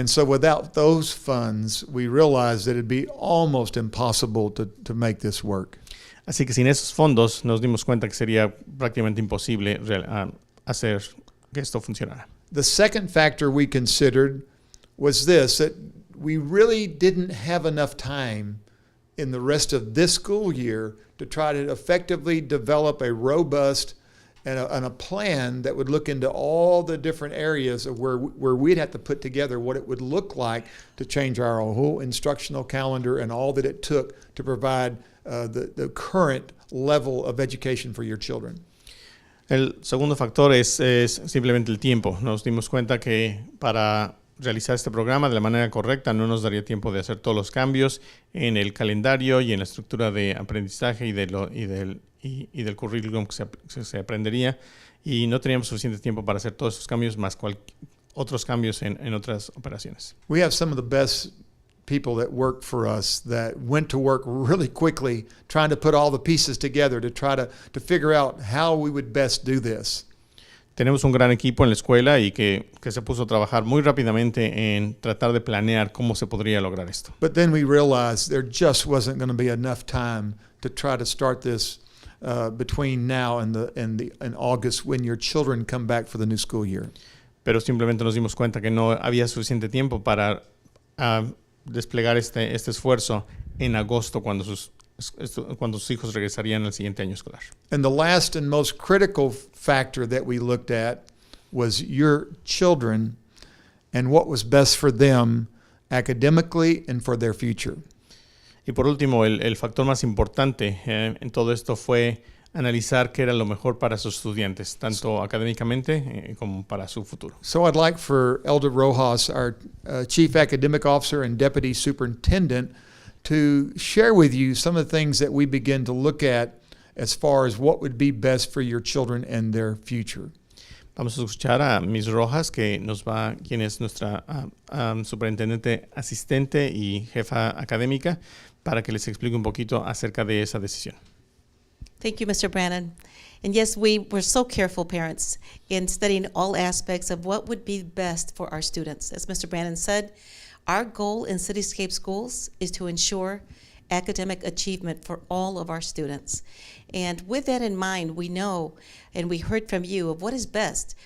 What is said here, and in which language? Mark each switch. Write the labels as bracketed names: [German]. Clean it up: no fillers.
[English] And so without those funds, we realized that it'd be almost impossible to make this work. [Spanish] Así que sin esos fondos nos dimos cuenta que sería prácticamente imposible hacer que esto funcionara. [English] The second factor we considered was this, that we really didn't have enough time in the rest of this school year to try to effectively develop a robust and a plan that would look into all the different areas of where we'd have to put together what it would look like to change our whole instructional calendar and all that it took to provide the current level of education for your children. [Spanish] El segundo factor es simplemente el tiempo. Nos dimos cuenta que para realizar este programa de la manera correcta no nos daría tiempo de hacer todos los cambios en el calendario y en la estructura de aprendizaje y del currículum que se aprendería, y no teníamos suficiente tiempo para hacer todos esos cambios más otros cambios en otras operaciones. [English] We have some of the best people that work for us that went to work really quickly trying to put all the pieces together to try to figure out how we would best do this. [Spanish] Tenemos un gran equipo en la escuela y que se puso a trabajar muy rápidamente en tratar de planear cómo se podría lograr esto. [English] But then we realized there just wasn't going to be enough time to try to start this between now and August when your children come back for the new school year. [Spanish] Pero simplemente nos dimos cuenta que no había suficiente tiempo para desplegar este esfuerzo en agosto cuando sus hijos regresarían al siguiente año escolar. [English] And the last and most critical factor that we looked at was your children and what was best for them academically and for their future. [Spanish] Y por último, el factor más importante en todo esto fue analizar qué era lo mejor para sus estudiantes, tanto académicamente como para su futuro. [English] So I'd like for Elder Rojas, our Chief Academic Officer and Deputy Superintendent, to share with you some of the things that we begin to look at as far as what would be best for your children and their future. [Spanish] Vamos a escuchar a Ms. Rojas, quien es nuestra superintendente asistente y jefa académica, para que les explique un poquito acerca de esa decisión. [English] Thank you, Mr. Brannon. And yes, we were so careful, parents, in studying all aspects of what would be best for our students. As Mr. Brannon said, our goal in Cityscape Schools is to ensure academic achievement for all of our students. And with that in mind, we know, and we heard from you, of what is best.